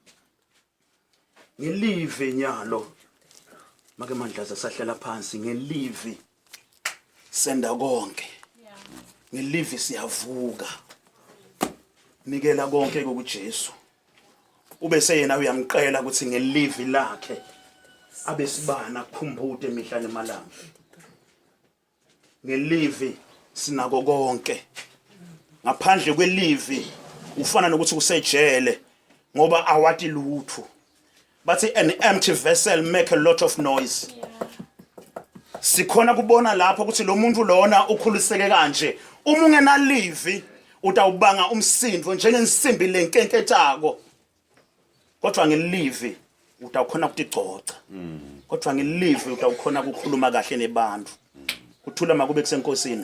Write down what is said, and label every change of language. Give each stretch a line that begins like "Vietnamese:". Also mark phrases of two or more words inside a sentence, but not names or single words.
Swati: ngelivi nyalo make mandlaza sahlela phansi ngelivi senda konke ngelivi siyavuka nikela konke kuJesu ubese yena uyamqela ukuthi ngelivi lakhe abesibana kukhumbude emihlane emalanga ngelivi sinako konke ngaphandle kwelivi ufana nokuthi usejele ngoba awati lutho bathi
English: an empty vessel make a lot of noise
Swati: sikhona kubona lapho ukuthi lo muntu lona ukhuliseke kanje uma ungenalivi utawubanga umsindvo njengensimbi lenkenketako kodwa ngelivi utawukhona ukutigcoca kodwa ngelive utawukhona ukukhuluma kahle nebantu kuthula makube kusenkosini